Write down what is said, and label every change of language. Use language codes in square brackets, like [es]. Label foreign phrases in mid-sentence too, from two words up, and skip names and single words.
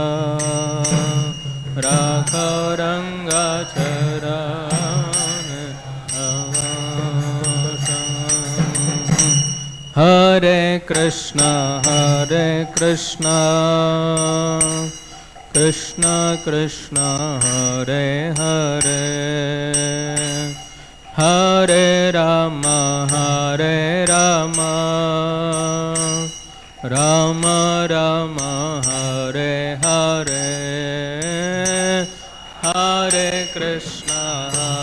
[bn] রাখো রঙ্গ চরণের পাশা হরে কৃষ্ণ কৃষ্ণ কৃষ্ণ হরে হরে হরে রাম রাম রাম হরে হরে হরে কৃষ্ণ